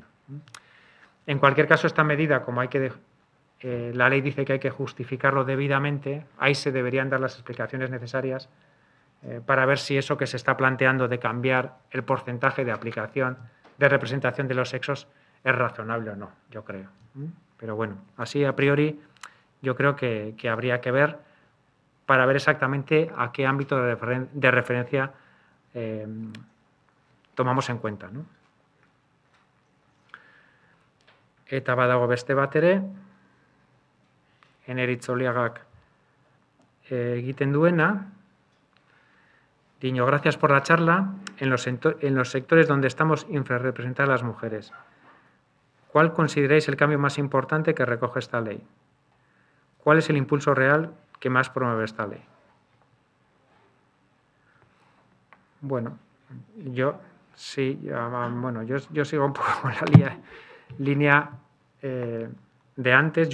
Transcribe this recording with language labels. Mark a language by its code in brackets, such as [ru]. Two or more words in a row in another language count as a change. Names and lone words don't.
[es] En cualquier caso, esta medida, como la ley dice que hay que justificarlo debidamente, ahí se deberían dar las explicaciones necesarias para ver si eso que se está planteando de cambiar el porcentaje de aplicación de representación de los sexos es razonable o no, yo creo. Pero bueno, así a priori yo creo que habría que ver para ver exactamente a qué ámbito de referencia tomamos en cuenta, ¿no? [eu] Eta badago beste bat ere, Eneritz Oliagak egiten duena, diño, [es] gracias por la charla. En los sectores donde estamos infrarrepresentadas las mujeres, ¿cuál consideráis el cambio más importante que recoge esta ley? ¿Cuál es el impulso real que más promueve esta ley? Bueno, yo sigo un poco con la línea de antes.